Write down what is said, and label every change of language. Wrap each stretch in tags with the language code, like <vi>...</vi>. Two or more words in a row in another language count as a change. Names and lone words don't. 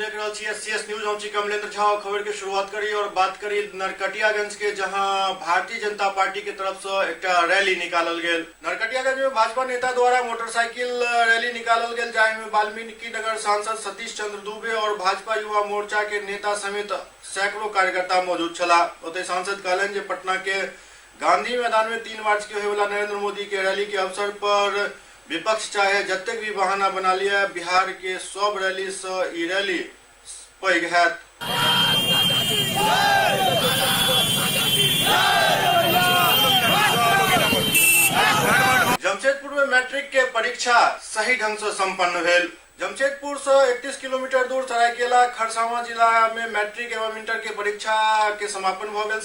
<mai>रहल छी एससीएस न्यूज। हम छी कमलेंद्र झा। खबर के शुरुआत करी और बात करी नरकटियागंज के, जहां भारतीय जनता पार्टी के तरफ से एक रैली निकालल गेल। नरकटियागंज में भाजपा नेता द्वारा मोटरसाइकिल रैली निकालल गेल, जाहि में वाल्मीकि नगर सांसद सतीश चंद्र दुबे और भाजपा युवा मोर्चा के नेता समेत सैकड़ों कार्यकर्ता मौजूद छला। ओतहि सांसद कहलन जे पटना के गांधी मैदान में 3 मार्च के होय वाला नरेंद्र मोदी के रैली के अवसर पर विपक्ष चाहे जतेक भी बहाना बना लिया, बिहार के सब रैली से ई रैली पैघ हैत। जमशेदपुर में मैट्रिक के परीक्षा सही ढंग से संपन्न भेल। जमशेदपुर से 31 किलोमीटर दूर सरायकेला खरसावां जिला में मैट्रिक एवं इंटर के परीक्षा के समापन भ गेल।</mai>